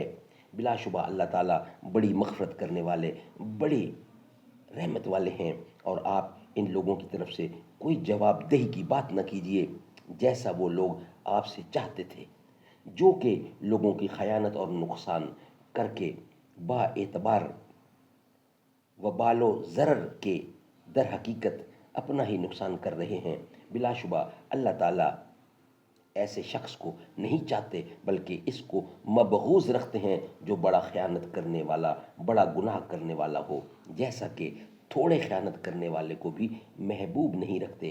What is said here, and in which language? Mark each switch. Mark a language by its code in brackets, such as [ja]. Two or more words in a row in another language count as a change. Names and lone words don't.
[ur] بلا شبہ اللہ تعالیٰ بڑی مغفرت کرنے والے، بڑی رحمت والے ہیں، اور آپ ان لوگوں کی طرف سے کوئی جواب دہی کی بات نہ کیجیے جیسا وہ لوگ آپ سے چاہتے تھے، جو کہ لوگوں کی خیانت اور نقصان کر کے با اعتبار و بال و ضرر کے در حقیقت اپنا ہی نقصان کر رہے ہیں۔ بلا شبہ اللہ تعالیٰ ایسے شخص کو نہیں چاہتے، بلکہ اس کو مبغوض رکھتے ہیں جو بڑا خیانت کرنے والا، بڑا گناہ کرنے والا ہو، جیسا کہ تھوڑے خیانت کرنے والے کو بھی محبوب نہیں رکھتے۔